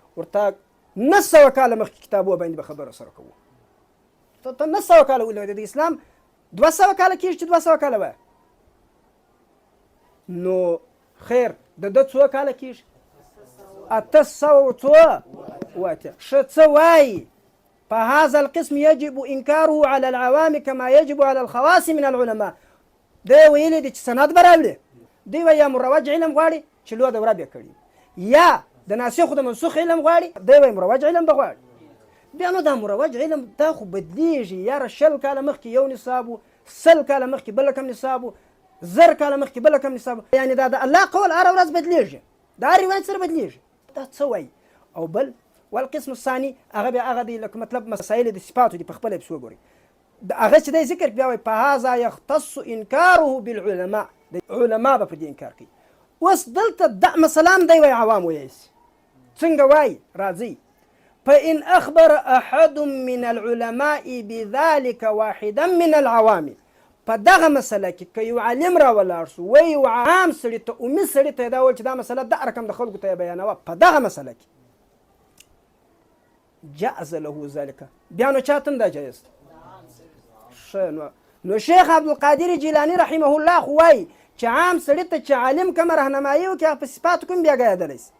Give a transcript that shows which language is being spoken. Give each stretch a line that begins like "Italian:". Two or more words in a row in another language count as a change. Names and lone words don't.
Pashto: ورته 900 کاله مخکې کتابو باندې به خبره سره کوو. ته 900 کاله ولې د اسلام 200 کاله کېږي چې 200 کاله وایه. نو خیر د ده څو کاله کېږي؟ 800. ښه څه وایي؟
Arabic: فهذا القسم يجب إنكاره على العوام كما يجب على الخواص من العلماء.
Pashto: دی ویلی دی چې سند به راوړي. دی وایي یا مروج علم غواړي چې لویه دوره بیا کړي، یا د ناسخ د منسوخ علم غواړي، دی وایي مروج علم به غواړي. بیا نو دا مروج علم دا خو بدلیږي. یاره 100 کاله مخکې یو نصاب و، 100 کاله مخکې بله کم نصاب و، 1000 کاله مخکې بله کم نصاب و. یعنې دا د الله قول هره ورځ بدلیږي، دا هر روایت سره بدلیږي. دا څه وایي؟ او بل
Arabic: والقسم الثاني،
Pashto: هغه بیا هغه دی لکه مطلب مسایل د صفاتو دي، په خپله پسې وګورئ. هغه چې دی ذکر بیا وایي
Arabic: فهذا يختص انکاره بالعلماء،
Pashto: د علما به په دې انکار کوي. اوس دلته دا مسله هم دی وایي عوام وایي څنګه وایي؟ راځئ
Arabic: فإن أخبر أحد من العلماء بذلك واحدا من العوام
Pashto: په دغه مسله کې که یو عالم را ولاړ شو و یو عام سړي ته امي سړي ته یې دا وویل چې دا مسله د رقم د خلکو ته یې بیانوه په دغه مسله کې
Arabic: جاز له ذلك
Pashto: بیا نو چاته هم دا جایز ده. نو شیخ عبدالقادر جیلاني
Arabic: رحمه الله
Pashto: خو وایي چې عام سړي ته چې عالم کومه رهنمایي وکړي هغه په صفاتو کوم بیا ګایېدلی شي.